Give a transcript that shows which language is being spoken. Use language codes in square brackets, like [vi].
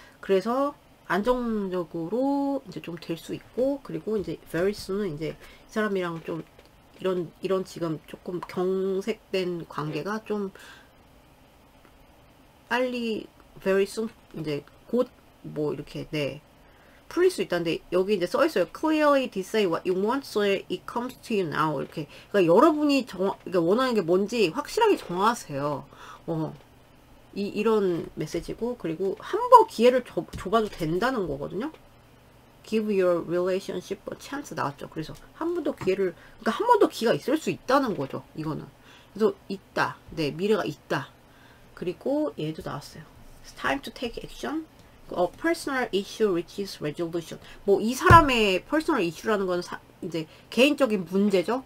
[ko] 그래서 안정적으로 이제 좀 될 수 있고 그리고 이제 [en] very soon [ko] 은 이제 이 사람이랑 좀 이런 지금 조금 경색된 관계가 좀 빨리 very soon 이제 곧 뭐 이렇게 네 풀릴 수 있다는데 여기 이제 써 있어요. [en] Clearly decide what you want so it comes to you now. [ko] 이렇게 그러니까 여러분이 그러니까 원하는 게 뭔지 확실하게 정하세요. 이런 메시지고, 그리고 한 번 기회를 줘봐도 된다는 거거든요. [en] Give your relationship a chance [ko] 나왔죠. 그래서 한 번 더 기회를, 그러니까 한 번 더 기회가 있을 수 있다는 거죠. 이거는. 그래서 있다. 네, 미래가 있다. 그리고 얘도 나왔어요. [en] It's time to take action. A personal issue reaches resolution. [ko] 뭐 이 사람의 personal issue라는 건 이제 개인적인 문제죠.